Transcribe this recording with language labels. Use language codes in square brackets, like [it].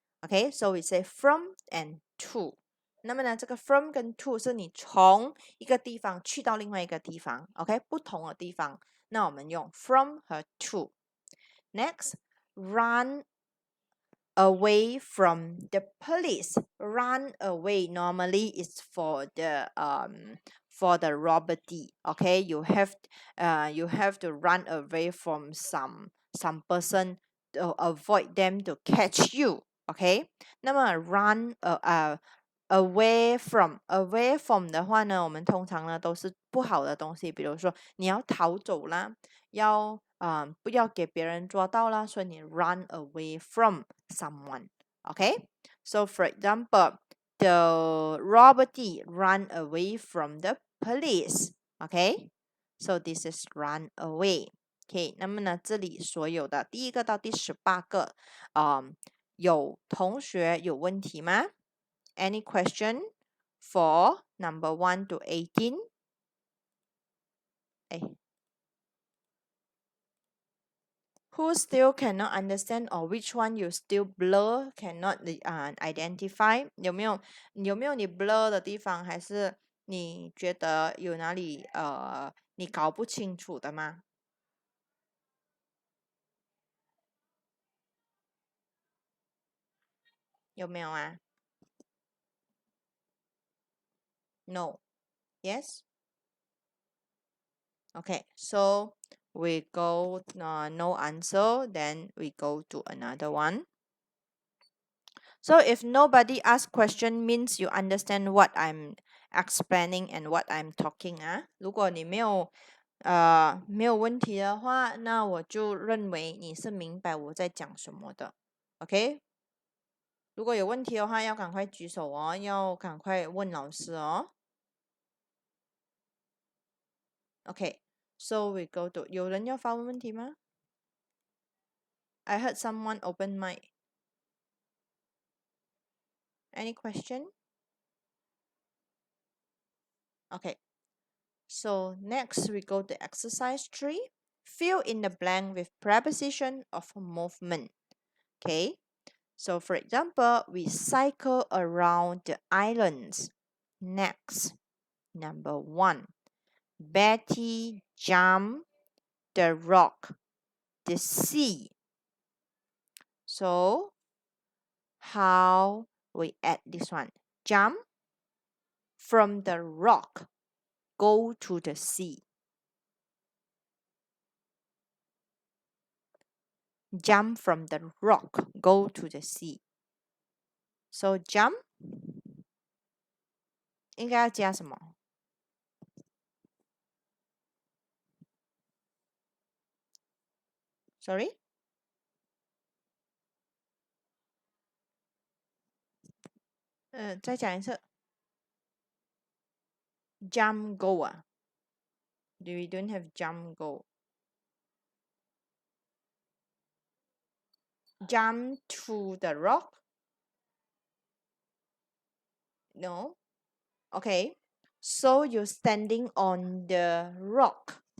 [en] Okay, so we say from and to. [zh] 那么呢，这个 from 跟 to 是你从一个地方去到另外一个地方 ，OK， 不同的地方。那我们用 from 和 to。 [en] Next, run away from the police. Run away normally is for the robbery. Okay, you have to run away from some person to avoid them to catch you. [zh] Okay，那么 run away from 的话呢，我们通常呢都是不好的东西，比如说你要逃走啦，不要给别人抓到啦，所以你 [en] run away from someone. Okay, so for example, the robbery run away from the police. Okay, so this is run away. [zh] OK， 那么呢，这里所有的第一个到第18个，有同学有问题吗？ [en] Any question for number 1 to 18? 哎 Who still cannot understand or which one you still blur cannot identify? [zh] 有没有你 blur 的地方，还是你觉得有哪里你搞不清楚的吗？有没有啊？ [en] No. Yes. Okay. So we go no answer. Then we go to another one. So if nobody ask question means you understand what I'm explaining and what I'm talking 啊。 [zh] 如果你没有问题的话，那我就认为你是明白我在讲什么的。 OK，如果有问题的话，要赶快举手哦，要赶快问老师哦。 [en] OK，so we go to [zh] 有人要发问问题吗？ [en] I heard someone open mic. Any question? Okay. So next we go to exercise 3. Fill in the blank with preposition of movement. Okay. So for example, we cycle around the islands. Next, number 1. Betty jumped the rock, the sea. So how we add this one? Jump from the rock, go to the sea. Jump from the rock, go to the sea. So jump [zh] 应该要加什么？ [en] Sorry， [zh] 再讲一次。 [en] Jump go 啊？We don't have jump go. Jump to the rock? No. Okay. So you're standing on the rock.